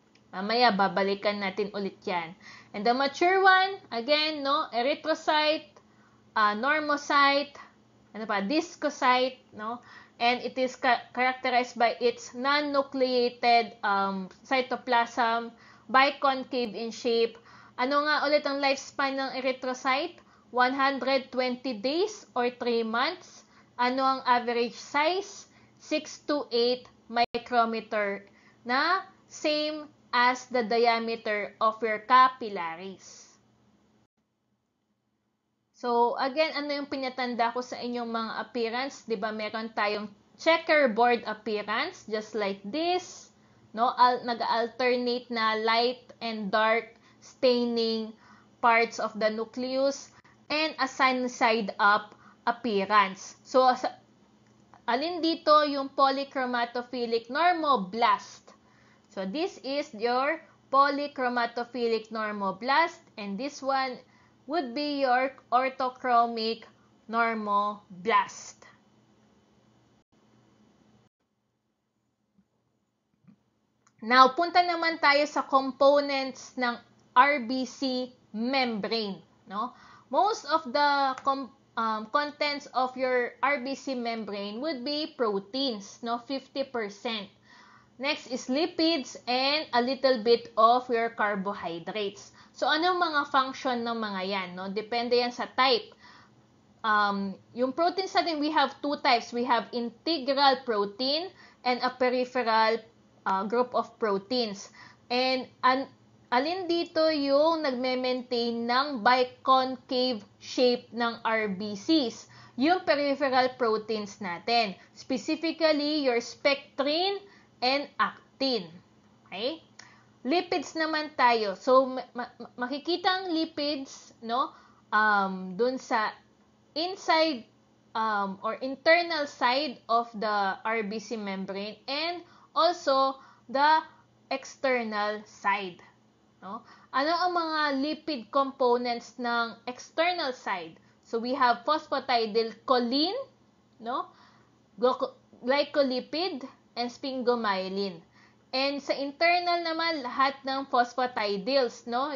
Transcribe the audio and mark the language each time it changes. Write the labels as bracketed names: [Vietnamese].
[Filipino] Mamaya, babalikan natin ulit yan. [English] And the mature one, again, no? Erythrocyte, normocyte, discocyte, no? And it is characterized by its non-nucleated cytoplasm, biconcave in shape. [Filipino] Ano nga ulit ang lifespan ng erythrocyte? [English] 120 days or 3 months. [Filipino] Ano ang average size? [English] 6 to 8 micrometer na same as the diameter of your capillaries. [Filipino] So, again, ano yung pinatanda ko sa inyong mga appearance? Diba, meron tayong checkerboard appearance, [English] just like this. [Filipino] No? [English] Nag-alternate na light and dark staining parts of the nucleus and a sun side up appearance. [Filipino] So, alin dito yung polychromatophilic normoblast? [English] So, this is your polychromatophilic normoblast, and this one would be your orthochromic normoblast. [Filipino] Now, punta naman tayo sa components ng RBC membrane. No? [English] Most of the contents of your RBC membrane would be proteins, no? 50%. Next is lipids and a little bit of your carbohydrates. [Filipino] So, anong mga function ng mga yan? No? Depende yan sa type. Yung proteins natin, [English] we have two types. We have integral protein and a peripheral group of proteins. [Filipino] And alin dito yung nagme-maintain ng biconcave shape ng RBCs? Yung peripheral proteins natin. [English] Specifically, your spectrin and actin. [Filipino] Okay? Lipids naman tayo. So, makikita ang lipids, no? [English] Dun sa inside or internal side of the RBC membrane and also the external side. No? [Filipino] Ano ang mga lipid components ng external side? [English] So, we have phosphatidylcholine, no? Glycolipid, and sphingomyelin. [Filipino] And sa internal naman, lahat ng phosphatidyls, no?